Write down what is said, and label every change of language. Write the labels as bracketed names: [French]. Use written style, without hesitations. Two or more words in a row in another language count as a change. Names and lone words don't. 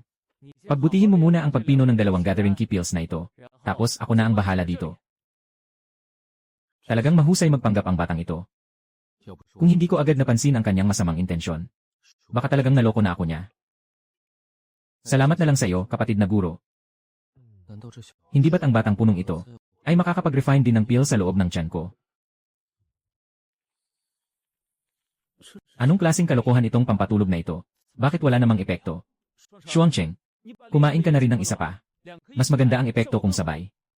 [Filipino] Pagbutihin mo muna ang pagpino ng 2 [English] gathering key pills [Filipino] na ito. Tapos ako na ang bahala dito. Talagang mahusay magpanggap ang batang ito. [Chinese] 要不说 [Filipino] Kung hindi ko agad napansin ang kanyang masamang intensyon, baka talagang naloko na ako niya. Salamat na lang sa iyo, kapatid na guro. [Chinese] 难道这小 [Filipino] Hindi ba't ang batang punong ito ay makakapag-refine din ng pil sa loob ng tiyan ko? Anong klaseng kalokohan itong pampatulog na ito? Bakit wala namang epekto? Xuancheng, kumain ka na rin ng isa pa. Mas maganda ang epekto kung sabay.